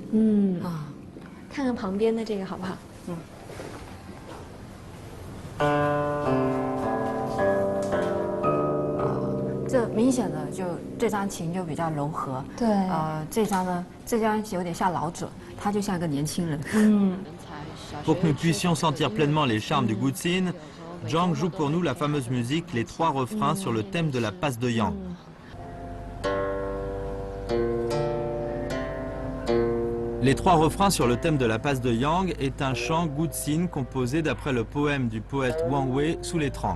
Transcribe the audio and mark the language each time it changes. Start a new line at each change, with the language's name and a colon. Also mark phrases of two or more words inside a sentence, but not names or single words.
Chinese: 看看旁边的这个好不好？这明显的就这张琴就比较柔和，对，这张呢，这张有点像老者，他就像一个年轻人。
French: Pour que nous puissions sentir pleinement les charmes du guzhine, Zhang joue pour nous la fameuse musique Les trois refrains sur le thème de la passe de Yang. Les trois refrains sur le thème de la passe de Yang est un chant guzhine composé d'après le poème du poète Wang Wei Sous l'étrangle.